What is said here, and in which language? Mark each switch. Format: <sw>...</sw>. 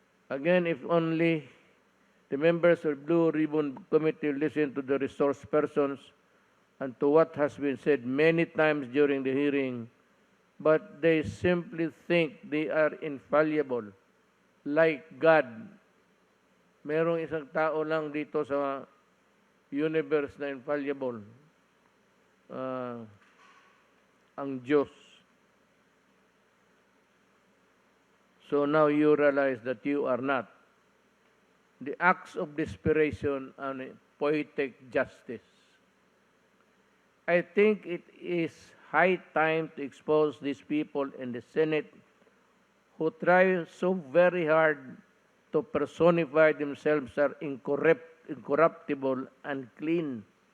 <en>Again, if only the members of Blue Ribbon Committee listen to the resource persons and to what has been said many times during the hearing, but they simply think they are infallible, like God.</en> <tl>Merong isang tao lang dito sa universe na infallible, ang Diyos.</tl> <en>So now you realize that you are not. The acts of desperation and poetic justice. I think it is high time to expose these people in the Senate who try so very hard to personify themselves as incorruptible and clean.</en>